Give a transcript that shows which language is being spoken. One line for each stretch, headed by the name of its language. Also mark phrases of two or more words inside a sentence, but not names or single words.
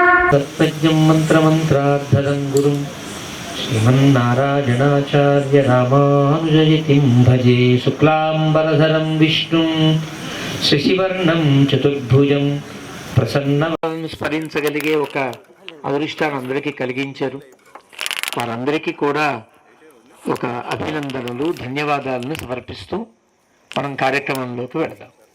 Sanskrit: तत्पद्यं मंत्रमंत्रार्धं गुरुं श्रीमन्नारायणाचार्य रामानुजयतिं भजे। शुक्लांबरधरं विष्णुं శశివర్ణం చతుర్భుజం ప్రసన్నవలను
Telugu: స్మరించగలిగే ఒక అదృష్టాన్ని అందరికీ కలిగించారు. వారందరికీ కూడా ఒక అభినందనలు, ధన్యవాదాలను సమర్పిస్తూ మనం కార్యక్రమంలోకి వెళదాం.